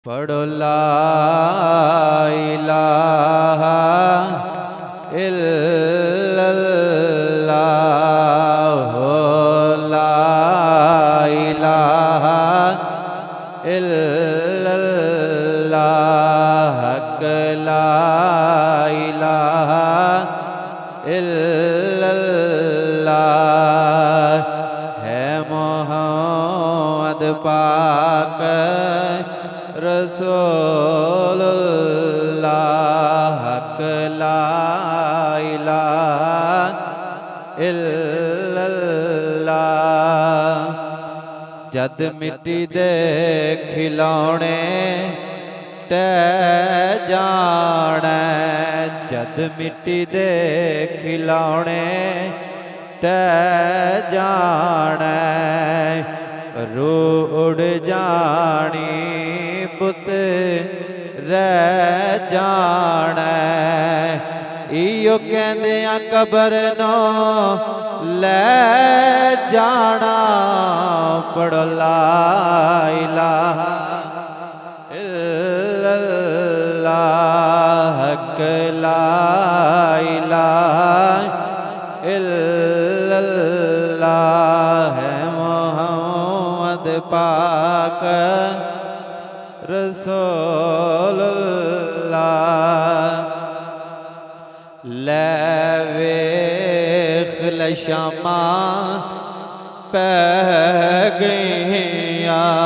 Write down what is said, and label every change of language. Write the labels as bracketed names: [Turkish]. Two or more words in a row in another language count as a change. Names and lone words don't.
[Arabic] پڑھو لا إله إلا الله ہو لا إله إلا الله حق لا إله إلا الله ہے محمد پاک رسول الله حق لا إله إلا الله. [Punjabi] جد مٹی دے کھلونے ڈھہ جانے، جد مٹی دے کھلونے ڈھہ جانے، روح اُڈ جانی پُت رہ جانا. ایہو کہندے آ قبر نوں لے جانا. [Arabic] پڑھو لا إله إلا الله حق لا إله إلا الله ہے محمد پاک رسول الله. [Punjabi] لے ویکھ لشاماں پے گئیاں,